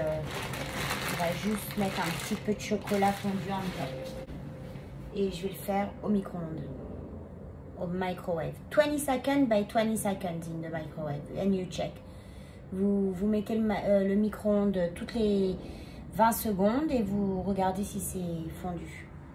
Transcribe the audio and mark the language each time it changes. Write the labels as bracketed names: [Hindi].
[French] On va juste mettre un petit peu de chocolat fondu en top. Et je vais le faire au micro-ondes, au microwave. [English] 20 seconds by 20 seconds in the microwave, and you check. [French] Vous mettez le micro-ondes toutes les 20 secondes et vous regardez si c'est fondu.